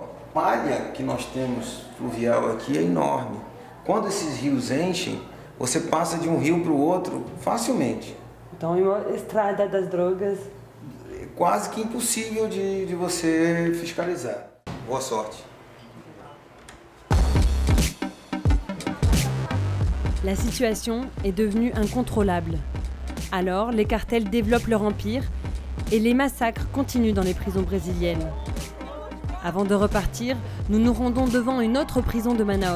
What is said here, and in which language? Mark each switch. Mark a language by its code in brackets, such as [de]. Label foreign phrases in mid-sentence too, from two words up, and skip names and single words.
[pt] A malha que nós temos fluvial aqui é enorme. Quando esses rios enchem, você passa de um rio para o outro facilmente. Então, é uma estrada das drogas. É quase que impossível de você fiscalizar. Boa sorte. [fr] La situation est devenue incontrôlable. Alors, les cartels développent leur empire et les massacres continuent dans les prisons brésiliennes. Avant de repartir, nous nous rendons devant une autre prison de Manaus.